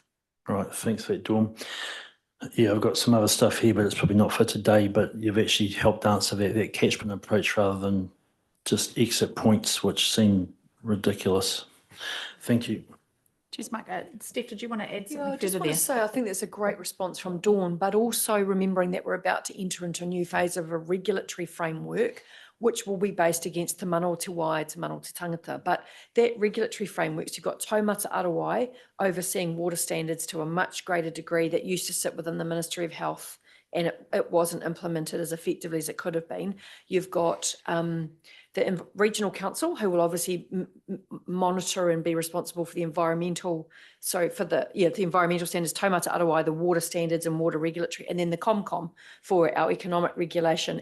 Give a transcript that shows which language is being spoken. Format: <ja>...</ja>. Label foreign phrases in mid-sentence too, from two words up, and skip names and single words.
<en>Right, thanks for that, Dawn. Yeah, I've got some other stuff here, but it's probably not for today, but you've actually helped answer that catchment approach rather than just exit points, which seem ridiculous. Thank you. Cheers, Mike. Steph, did you want to add something I just further want there? to say I think that's a great response from Dawn, but also remembering that we're about to enter into a new phase of a regulatory framework, which will be based against Te Mana o Te Wai, Te Mana o Te Tangata. But that regulatory framework, you've got Taumata Arawai overseeing water standards to a much greater degree that used to sit within the Ministry of Health, and it wasn't implemented as effectively as it could have been. You've got the regional council, who will obviously monitor and be responsible for the environmental, the environmental standards, Taumata Arawai, the water standards and water regulatory, and then the ComCom for our economic regulation.</en>